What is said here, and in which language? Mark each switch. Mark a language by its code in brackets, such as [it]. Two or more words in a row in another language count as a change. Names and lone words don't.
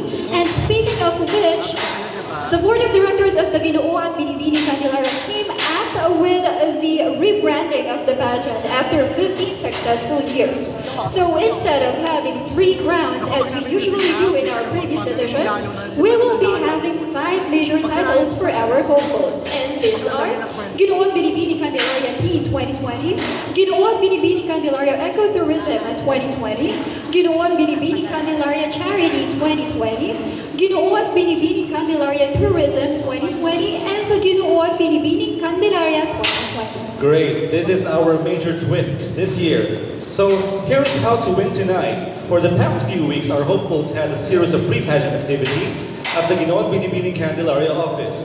[en] And speaking of which, the Board of Directors of the Ginoo at Binibining Candelaria came up with the rebranding of the pageant after 15 successful years. So instead of having 3 crowns as we usually do in our previous editions, we will be having 5 major titles for our hopefuls. And these are Ginoo at Binibining Candelaria Teen 2020, Ginoo at Binibining Candelaria Ecotourism 2020, Ginoo at Binibining Candelaria Charity 2020, Ginoo at Binibining Candelaria Tourism 2020, and the Ginoo at Binibining Candelaria 2020. Great, this is our major twist this year. So here's how to win tonight. For the past few weeks, our hopefuls had a series of pre-pageant activities at the Ginoo at Binibining Candelaria office.